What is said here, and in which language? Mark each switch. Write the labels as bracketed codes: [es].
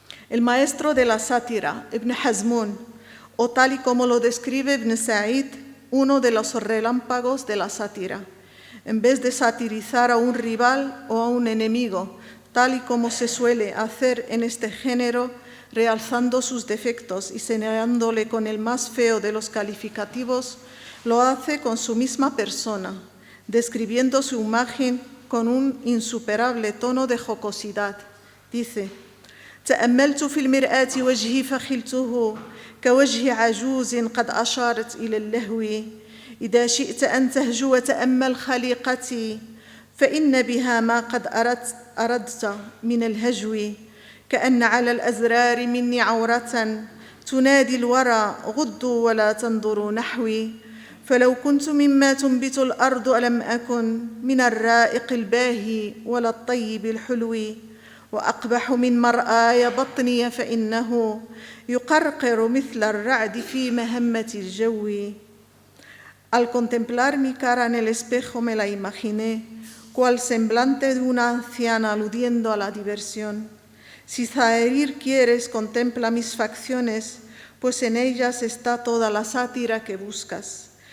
[es] El maestro de la sátira, Ibn Hazmún, o tal y como lo describe Ibn Sa'id, uno de los relámpagos de la sátira, en vez de satirizar a un rival o a un enemigo, tal y como se suele hacer en este género, realzando sus defectos y señalándole con el más feo de los calificativos, lo hace con su misma persona, describiendo su imagen con un insuperable tono de jocosidad. Dice: [ar] تأملت في المرآة وجهي فخلته كوجه عجوز قد أشارت إلى اللهو إذا شئت أن تهجو وتأمل خليقتي فإن بها ما قد أردت من الهجو كأن على الأزرار مني عورة تنادي الورى غضوا ولا تنظروا نحوي فلو كنت مما تنبت الأرض ألم أكن من الرائق الباهي ولا الطيب الحلو وأقبح من مرآي بطني فإنه يقرقر مثل الرعد في مهمة الجو. [es] Al contemplar mi cara en el espejo me la imaginé, cual semblante de una anciana aludiendo a la diversión. Si zaherir quieres, contempla mis facciones, pues en ellas está toda la sátira que buscas.